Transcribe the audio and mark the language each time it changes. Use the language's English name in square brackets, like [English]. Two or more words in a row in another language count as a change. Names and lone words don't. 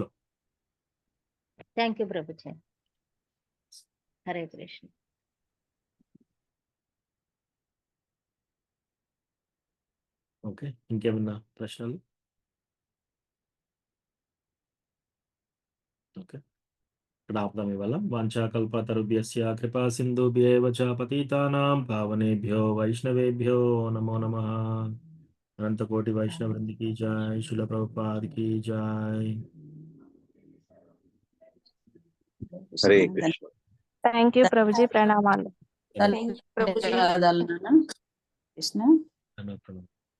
[English] thank you [Telugu] ప్రభుజీ. హరే కృష్ణ. ఓకే. ఇంకేమన్నా ప్రశ్నలు? ఓకే. ఇక్కడ ఆపుదాం ఇవాళ. [Sanskrit] వాంఛాకల్పతరుభ్యస్య కృపా సింధుభ్యేవ చ పతితానాం పావనేభ్యో వైష్ణవేభ్యో నమో నమః. [Telugu] అనంతకోటి వైష్ణవ వృంద [Hindi] की जय, [Telugu] శిల ప్రభుపాద [Hindi] की जय. [Telugu] హరే కృష్ణ. [English] thank you [Telugu] ప్రభుజీ. ప్రణామాలు. ధన్యవాదాలు నాన్న. కృష్ణ. ధన్యవాదాలు.